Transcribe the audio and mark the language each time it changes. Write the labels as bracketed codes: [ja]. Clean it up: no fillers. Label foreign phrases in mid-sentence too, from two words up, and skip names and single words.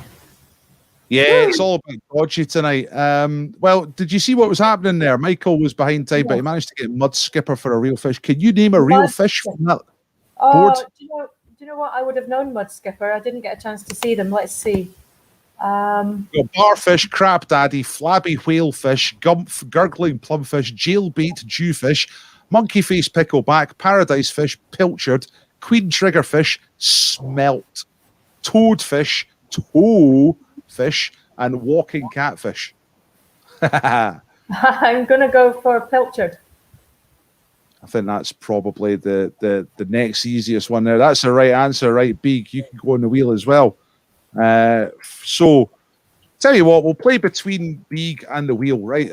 [en] Yeah, it's all about dodgy tonight. Well, did you see what was happening there? Michael was behind time, but he managed to get mud skipper for a real fish. Can you name a real fish from that board? Do you know what? I would have known mud skipper. I didn't get a chance to see them. Let's see. Barfish, crab daddy, flabby whalefish, gumph, gurgling plumfish, jailbait, jewfish, monkey face pickleback, paradise fish, pilchard, queen triggerfish, smelt, toadfish, toefish, and walking catfish. I'm going to go for pilchard. I think that's probably the next easiest one there. That's the right answer, right, Beeg? You can go on the wheel as well. So, tell you what, we'll play between Beeg and the wheel, right?